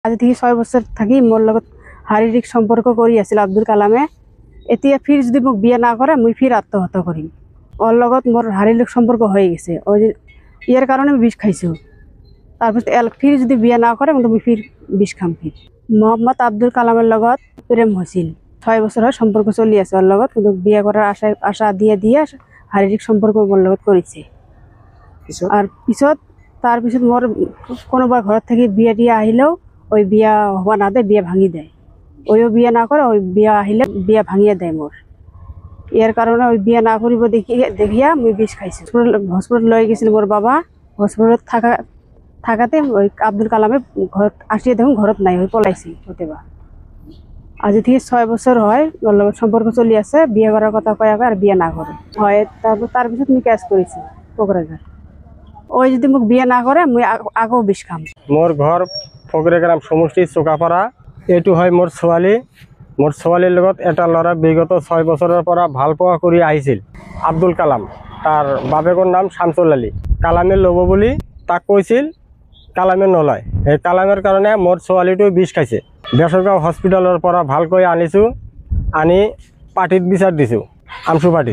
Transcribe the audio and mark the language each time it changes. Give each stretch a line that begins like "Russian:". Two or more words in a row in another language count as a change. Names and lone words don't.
Bangla: আজি থেকে 6 বছর থাকি মোর লগত শারীরিক সম্পর্ক করি আছিল আব্দুল কালামে। এতিয়া ফির যদি মোক বিয়ে না করে মুই ফির আত্মহত্যা করিম। ওর লগত মোর শারীরিক সম্পর্ক হয়ে গেছে, ওই ইয়ার কারণে আমি বিষ খাইছো। তারপর ফির যদি বিয়ে না করে মুই ফির বিষ খাম। ফির মোহাম্মদ আব্দুল কালামের লগত প্রেম হয়েছিল, 6 বছর হয় সম্পর্ক চলি আছে ওর লগত, কিন্তু বিয়ে করার আশা দিয়ে শারীরিক সম্পর্ক মোর লগত করেছে। আর তার পিছত মোর কোনোবা ঘর থেকে বিয়ে টিয়া আহিলেও ওই বিয়া হবা না দেয়, বিয়ে ভাঙি দেয়। ওইও বিয়ে না করে, ওই বিয়া আহিলে বিয়া ভাঙিয়ে দেয় মোর। এর কারণে ওই বিয়ে না করিব দেখিয়া মুই বিষ খাইছি। হসপিটাল লয়ে গেছিল মোর বাবা। হসপিটালত থাকাতে ওই আব্দুল কালামে ঘর আসিয়ে দেখুন ঘরত নাই, ওই পলাইছি হতেবা। আজি থেকে 6 বছর হয় ওর লগত সম্পর্ক চলি আছে। বিয়ে করার কথা কয়া আর বিয়ে না করে হয়। তারপর তার পিছত মুই ক্যাশ করেছি কোকরাঝার। ওই যদি মোক বিয়ে না করে মুই আগেও বিষ খাম।
Assamese: মোর ঘর ফকরেগ্রাম সমষ্টি চোকাপাড়া। এইটো হয় মোর ছোৱালী। মোর ছোৱালীৰ লগত এটা ল'ৰা বিগত 6 বছৰৰ পৰা ভাল পোৱা কৰি আহিছিল, আব্দুল কালাম। তাৰ বাপেকৰ নাম শামছুল আলী। কালামে ল'ব বুলি তাক কৈছিল, কালামে নলয়। এই কালামের কাৰণে মোর ছোৱালীটো বিষ খাইছে। বেচৰগাঁও হস্পিটেলৰ পৰা ভালকৈ আনিছোঁ, আনি পাৰ্টিত বিচাৰ দিছোঁ, আমচু পাৰ্টিত।